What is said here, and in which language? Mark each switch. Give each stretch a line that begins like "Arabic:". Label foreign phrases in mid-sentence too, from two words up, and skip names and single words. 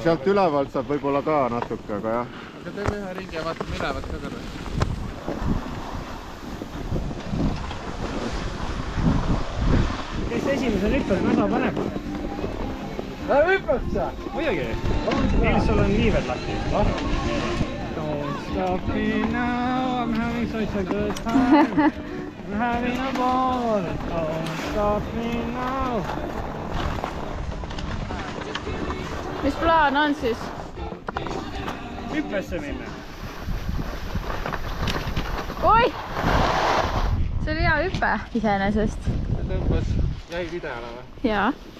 Estonian: Sealt ülevalt saab võib-olla ka natuke, aga jah. Aga teeme ühe ringi ja vaatame ülevalt ka korra. Kes esimese hüppel kasa paneb? Hüppad sa? Muidugi. Nils, sul on liived lahti.
English: Don't stop me now, I'm having such a good time. I'm having a ball. Don't stop me now.
Estonian: Mis plaan on siis? Hüppesse minna. Oi! See oli hea hüpe iseenesest. Tõmbas, jäi videole või? Jaa.